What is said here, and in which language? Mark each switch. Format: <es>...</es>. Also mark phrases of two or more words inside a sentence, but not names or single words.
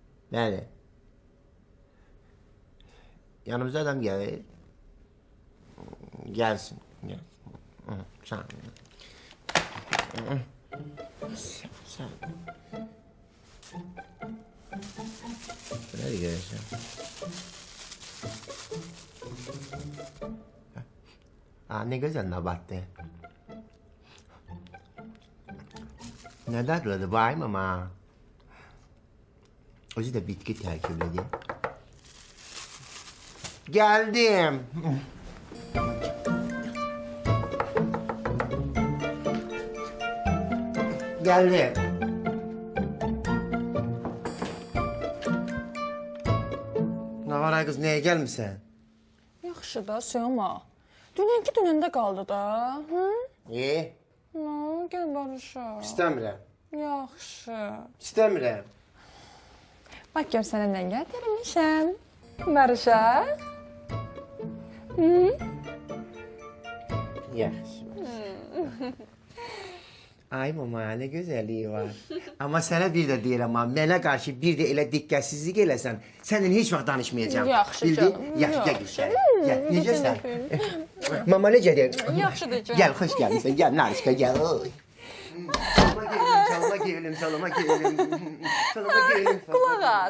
<az>Bəli. Yanımıza adam gəlir. Gəlsin. Sağ ol. Sağ ol.</az> <tr>Nereye gelirsən? Ne güzel nabattı. Ne dadlıdır bayım ama. Özü de bitki terkipledi. Geldim. Geldim. Ne var ay kız, neye gelmişsin?</tr> <az>Yaxşı da, Sema. Dünənki dünəndə qaldı da, hı?</az> <tr>İyi.</tr> <az>Gəl barışaq. İstəmirəm. Yaxşı. İstəmirəm. Bax gör sənə nə gətirmişəm. Barışaq. Yaxşı. Ay mama,</az> <tr>ne güzelliği var. Ama sana</tr> <az>bir de deyirəm, mənə qarşı bir de elə diqqətsizlik eləsən, səndən heç vaxt danışmayacağım. Yaxşı canım. Yaxşı, gəl güzel. Gəl, necəsən? Mama necə deyir? Yaxşıdır canım. Gəl, xoş gəlmişsən, gəl, Narışka, gəl.</az> <tr>Çalma gelelim.</tr> <az>Qulaq az.</az>